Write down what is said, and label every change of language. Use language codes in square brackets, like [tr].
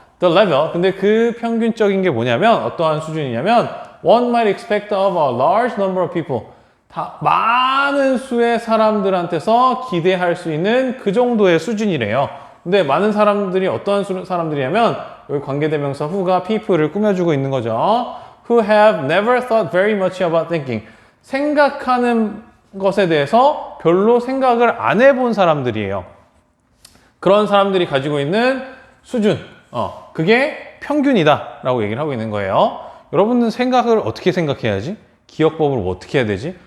[ko] The level, 근데 그 평균적인 게 뭐냐면 어떠한 수준이냐면 [en] one might expect of a large number of people, [ko] 다 많은 수의 사람들한테서 기대할 수 있는 그 정도의 수준이래요. 근데 많은 사람들이 어떠한 사람들이냐면 여기 관계대명사 who가 people을 꾸며주고 있는 거죠. [en] Who have never thought very much about thinking. [ko] 생각하는 것에 대해서 별로 생각을 안 해본 사람들이에요. 그런 사람들이 가지고 있는 수준, 그게 평균이다 라고 얘기를 하고 있는 거예요. 여러분은 생각을 어떻게 생각해야지? 기억법을 뭐 어떻게 해야 되지?